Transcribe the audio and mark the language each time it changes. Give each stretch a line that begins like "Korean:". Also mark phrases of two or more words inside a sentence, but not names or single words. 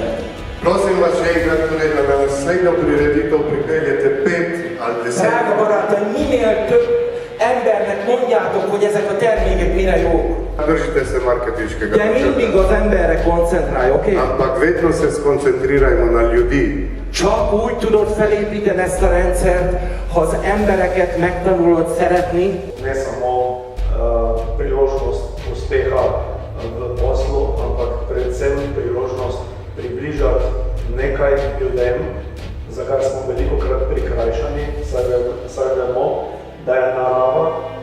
Slovenian: Prosim vas še enkrat, torej, da na naslednjo prireditev pripeljete 5 ali 10.
Hungarian: Drága barátaim, minél több embernek mondjátok, hogy ezek a termékek mire jók.
Slovenian: Držite se marketinškega
Hungarian: De mindig az emberre koncentrálj, oké?
Slovenian: Ampak vedno se skoncentrirajmo na ljudi.
Hungarian: Csak úgy tudod felépíteni ezt a rendszert, ha az embereket megtanulod szeretni.
Slovenian: Ne samo priložnost uspeha v poslu, ampak predvsem priložnost približati nekaj ljudem, za kar smo velikokrat prikrajšani, saj vemo, da je narava